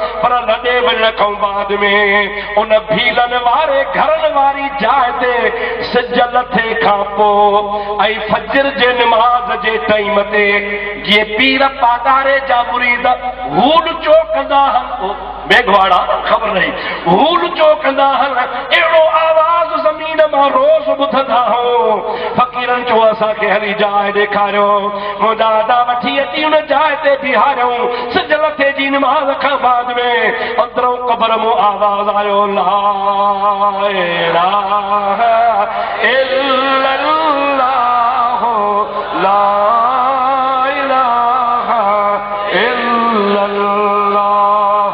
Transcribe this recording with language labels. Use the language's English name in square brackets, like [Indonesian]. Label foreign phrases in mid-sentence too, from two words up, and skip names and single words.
[Sindhi] पर लॾे वञण खां बाद में उन भीलन वारे घरन वारी जाइ ते सिज लथे खां पोइ ऐं फजर जे नमाज़ जे टाइम ते जीअं पीर पादारे जा मुरीद हूल चो कंदा हन मेघवाड़ा ख़बर नहीं हूल चो कंदा हन अहिड़ो आवाज़ ज़मीन मां रोज़ ॿुधंदा हो। फ़क़ीरनि चयो असांखे हली जाइ ॾेखारियो, मुंहिंजा दादा वठी अची उन जाइ ते बीहारियऊं। सिज लथे जी नमाज़ खां बाद में अंदरों क़बर मां आवाज़ आयो, [Arabic] لا إله إلا الله لا إله إلا الله.